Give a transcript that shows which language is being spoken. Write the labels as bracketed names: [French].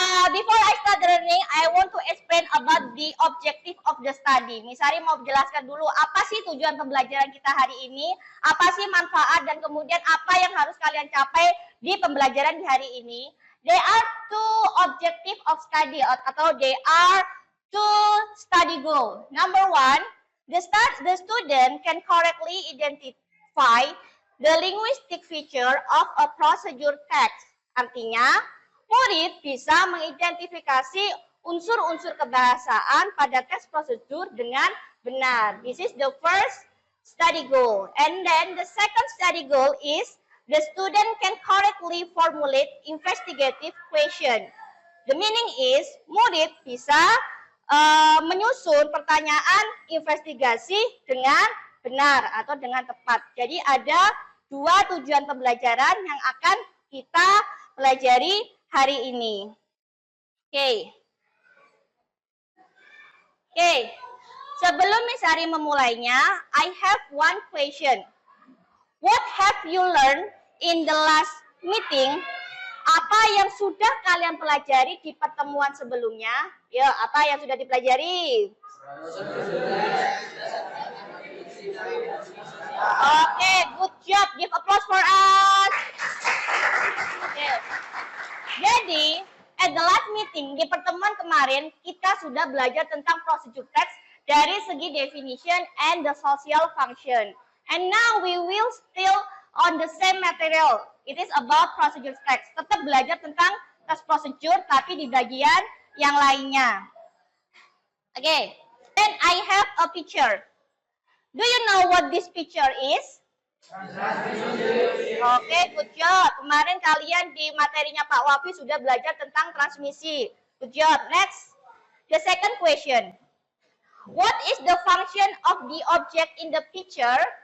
[English] Before I start the learning, I want to explain about the objective of the study. [Indonesian] Misari mau jelaskan dulu apa sih tujuan pembelajaran kita hari ini, apa sih manfaat dan kemudian apa yang harus kalian capai di pembelajaran di hari ini. [English] There are two objective of study atau they are two study goal. Number one, the student can correctly identify the linguistic feature of a procedure text. [Indonesian] Artinya, murid bisa mengidentifikasi unsur-unsur kebahasaan pada teks prosedur dengan benar. [English] This is the first study goal. And then the second study goal is the student can correctly formulate investigative question. The meaning is [Indonesian] murid bisa menyusun pertanyaan investigasi dengan benar atau dengan tepat. Jadi ada dua tujuan pembelajaran yang akan kita pelajari hari ini. Oke. Sebelum Misari memulainya, [English] I have one question. What have you learned in the last meeting? [Indonesian] Apa yang sudah kalian pelajari di pertemuan sebelumnya? Ya, apa yang sudah dipelajari? [English] Oke, good job. Give applause for us. Okay. [Indonesian] Jadi, [English] at the last meeting, [Indonesian] di pertemuan kemarin, kita sudah belajar tentang procedure text dari segi [English] definition and the social function. And now we will still on the same material. It is about procedure text. [Indonesian] Tetap belajar tentang text procedure, tapi di bagian yang lainnya. [English] Okay. Then I have a picture. Do you know what this picture is? Oke, good job. [Indonesian] Kemarin kalian di materinya Pak Wafi sudah belajar tentang transmisi. [English] Good job. Next, the second question. What is the function of the object in the picture?